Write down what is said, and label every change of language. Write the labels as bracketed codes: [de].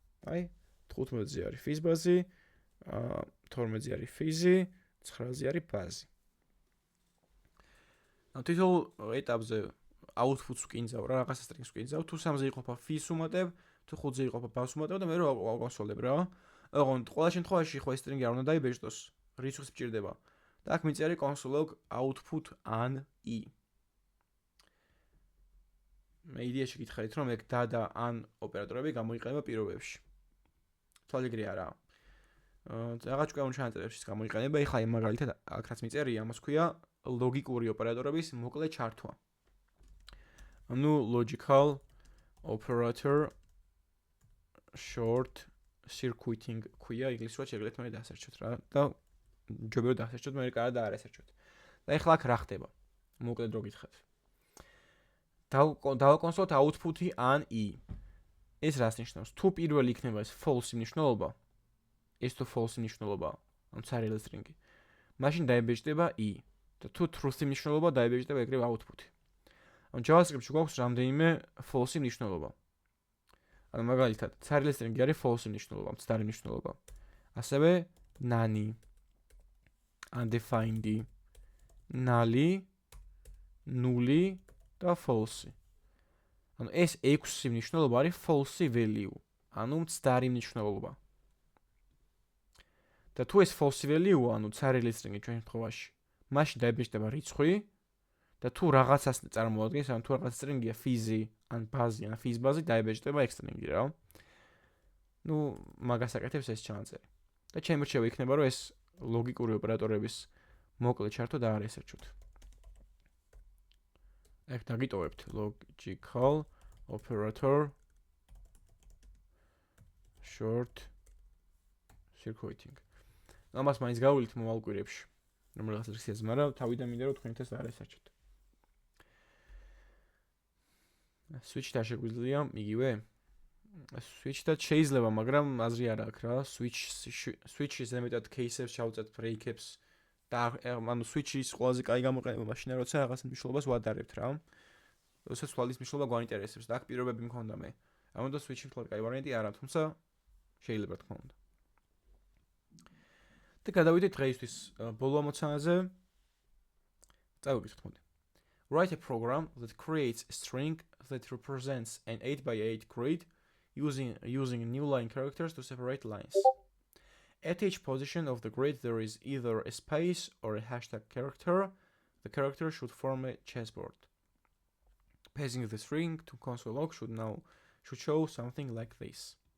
[ka] აი 15-ზე არის ფიზბაზი, 12-ზე არის ფიზი, 9-ზე არის ბაზი. ანუ თითოეულ ეტაპზე output-ს ვკინძავ რა, რაღაცა string-ს ვკინძავ, თუ 3-ზე იყოფა ფიზს უმატებ, თუ 5-ზე იყოფა ბაზს უმატებ და მე რო ვაკონსოლებ რა. ოღონდ ყველა შემთხვევაში ხო ეს string-ი არ უნდა დაიბეჭდოს, რიცხვის მჭირდება. და აქ მიწერე console.log output an i. მე იდეაში გითხარით, რომ ეგ და an ოპერატორები გამოიყენება პირობებში. თვალიგრი არა. რაღაც ჭკვეულ ჩანაწერებშიც გამოიყენება. ეხლა აი მაგალითად აქ რაც მიწერია, ამას ქვია ლოგიკური ოპერატორების მოკლე ჩართვა. ანუ logical operator short circuiting ქვია, ინგლისურად შეგიძლიათ მე დაასერჩოთ რა და ჯობია დაასერჩოთ, მე კარგად დაარესერჩოთ. და ეხლა აქ რა ხდება? მოკლედ რო გითხრათ. დავაკონსოლოთ output-ი an i. ეს რას ნიშნავს? თუ პირველი იქნება ეს false მნიშვნელობა, ეს თუ false მნიშვნელობა, ანუ ცარიელი string-ი, მაშინ დაიბეჭდება i. და თუ truth მნიშვნელობა დაიბეჭდება ეგრევე output-ი. ანუ JavaScript-ში გვაქვს რამდენიმე false მნიშვნელობა. ანუ მაგალითად, ცარიელი string-ი არის false მნიშვნელობა, მცდარი მნიშვნელობა. ასევე none, undefined, null, null და false. ანუ ეს 6 მნიშვნელობა არის false value, ანუ მცდარი მნიშვნელობა. და თუ ეს false value, ანუ ცარიელი string-ი ჩვენ შემთხვევაში, მაშინ დაიბეჭდება რიცხვი და თუ რაღაცას წარმოადგენს, ანუ თუ რაღაც string-ია ფიზი, ან ბაზი, ან ფიზბაზი, დაიბეჭდება ეგ string-ი რა. ნუ მაგას აკეთებს ეს ჩანაწერი. და ჩემი რჩევა იქნება, რომ ეს ლოგიკური ოპერატორების მოკლე ჩართვა დაარესერჩოთ. ეგ დაგიტოვებთ logical operator short circuiting. ამას მაინც გავვილით მომავალ კვირებში. რომელიც ლექსიაზე, მაგრამ თავიდან მინდა რომ თქვენ ეს დაარესერჩოთ. switch-თა შეგვიძლია იგივე? switch-თა შეიძლება, მაგრამ აზრი არ აქვს რა. switch-ის ზემეთად case-ებს ჩავწერთ, break-ებს და ანუ switch-ის ყველაზე კაი გამოყენება მაშინ როცა რაღაც მნიშვნელობას ვადარებთ რა. როდესაც თვალის მნიშვნელობა გვაინტერესებს და აქ პირობები მქონდა მე. ამიტომ switch-ი თვალ კაი ვარიანტი არა, თუმცა შეიძლება თქმა უნდა. და გადავიდეთ დღეისთვის ბოლო ამოცანაზე. წავიგეთ მოდი. [en] Write a program that creates a string that represents an 8x8 grid using new line characters to separate lines. At each position of the grid there is either a space or a hashtag character. The character should form a chessboard. Passing the string to console.log should show something like this.